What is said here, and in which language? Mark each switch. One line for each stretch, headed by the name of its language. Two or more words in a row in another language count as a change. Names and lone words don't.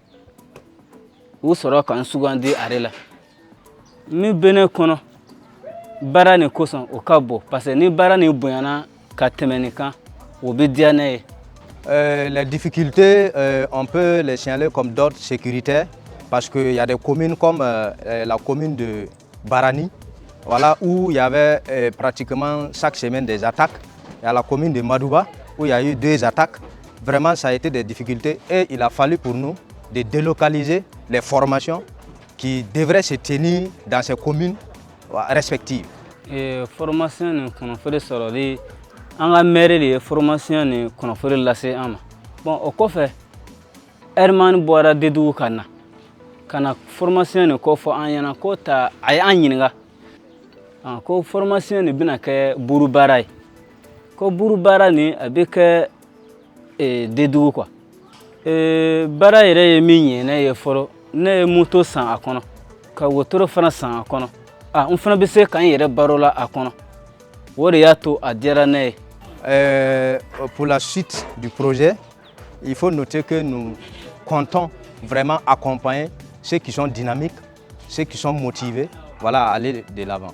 Bambara: u sɔrɔ k'an sugandi ale la min bɛ ne kɔnɔ baara nin kosɔn o ka bon parce que ni baara nin bonyana ka tɛmɛ nin kan o bɛ diya ne ye.
French: Les difficultés, on peut les signaler comme d'ordre sécuritaire parce qu'il y a des communes comme la commune de Barani, voilà, où il y avait pratiquement chaque semaine des attaques. Il y a la commune de Madouba où il y a eu 2 attaques. Vraiment, ça a été des difficultés et il a fallu pour nous de délocaliser les formations qui devraient se tenir dans ces communes respectives.
Bambara: Formation ni kunnafoni sɔrɔli an ka maire de ye formation ni kunnafoni lase an ma. Bon, o kɔfɛ Herman bɔra Dedugu ka na formation ni ko fɔ an ɲɛna ko ta a ye an ɲininka ko formation ni bɛna kɛ buru baara ye. Ko buru baara ni a bɛ kɛ Dedugu quoi. Baara yɛrɛ ye min ɲɛ ne ye fɔlɔ ne ye moto san a kɔnɔ ka wotoro fana san a kɔnɔ. N fana bɛ se k'an yɛrɛ baro la a kɔnɔ. O de y'a to a diyara ne ye.
French: Pour la suite du projet, il faut noter que nous comptons vraiment accompagner ceux qui sont dynamiques, ceux qui sont motivés, voilà, à aller de l'avant.